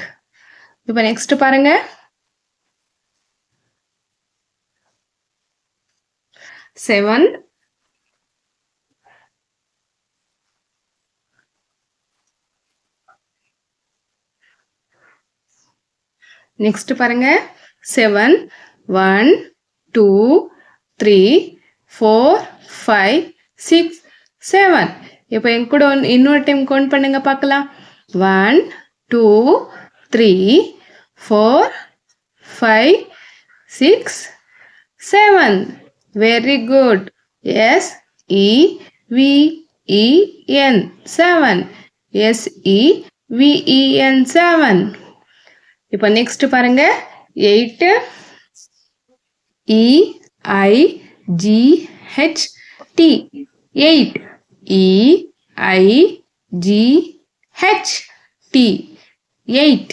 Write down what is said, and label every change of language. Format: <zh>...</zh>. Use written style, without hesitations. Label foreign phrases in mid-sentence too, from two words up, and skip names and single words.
<ta>இப்போ நெக்ஸ்ட் பாருங்க 7 நெக்ஸ்ட் பாருங்க 7 1 2 3 4 5 6 7. இப்போ என் கூட இன்னொரு</ta> <en>time count</en> <ta>பண்ணுங்க பார்க்கலாம். 1 2 3 4 5 6 7.</ta> <en>very good. S E V E N 7. S E V E N 7.</en> <ta>இப்போ நெக்ஸ்ட் பாருங்க 8</ta> <en>E I G H T</en> <ta>8.</ta> <en>E I G H T 8.</en>